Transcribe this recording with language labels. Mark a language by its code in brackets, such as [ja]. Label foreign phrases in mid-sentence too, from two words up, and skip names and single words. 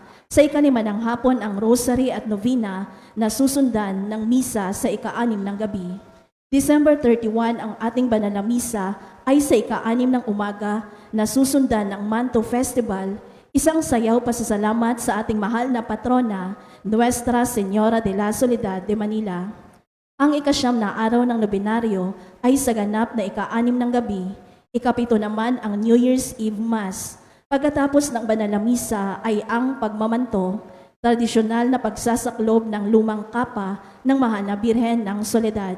[tl] Sa ikalima ng hapon ang rosary at novena na susundan ng misa sa ika-anim ng gabi. December 31 ang ating banal na misa ay sa ika-anim ng umaga na susundan ng Manto Festival, isang sayaw pasasalamat sa ating mahal na patrona, Nuestra Señora de la Soledad de Manila. Ang ikasyam na araw ng nobenaryo ay sa ganap na ika-anim ng gabi. Ikapito naman ang New Year's Eve Mass. Pagkatapos ng banal na misa ay ang pagmamanto, tradisyonal na pagsasaklob ng lumang kapa ng Mahal na Birhen ng Soledad.